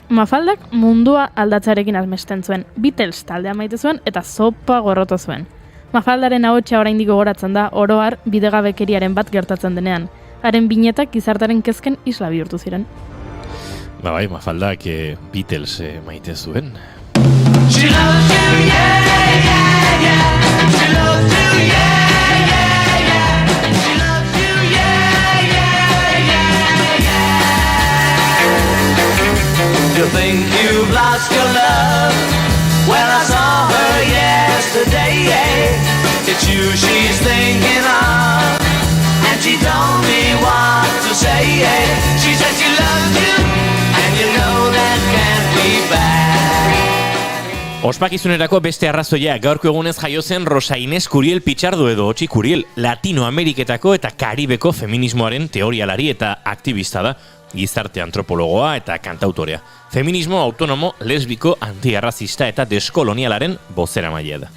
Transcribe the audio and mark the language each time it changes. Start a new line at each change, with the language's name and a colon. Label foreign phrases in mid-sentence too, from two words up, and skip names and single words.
Basque: Mafaldak mundua aldatzarekin azmesten zuen. Beatles taldea maite zuen eta zopa gorroto zuen. Mafaldaren ahotsa oraindik gogoratzen da oroar bidegabekeriaren bat gertatzen denean. Haren binetak gizartaren kezken isla bihurtu ziren. Ba bai, Mafaldak Beatles maite zuen.
English: She loves you, yeah, yeah, yeah. She loves you, yeah, yeah, yeah. She loves you, yeah, yeah, yeah, yeah. You think you've lost your love? Well, I saw her yesterday. It's you she's thinking of, and she told me what to say. She said she loves you, and you know that can't be bad.
Basque: Ospakizunerako beste arrazoia, gaurko egunez jaio zen Rosa Inés Curiel Pichardo edo Otxi Curiel, Latinoameriketako eta Karibeko feminismoaren teorialari eta aktivista da, gizarte antropologoa eta kantautorea. Feminismo autonomo, lesbiko, antiarrazista eta deskolonialaren bozeramailea da.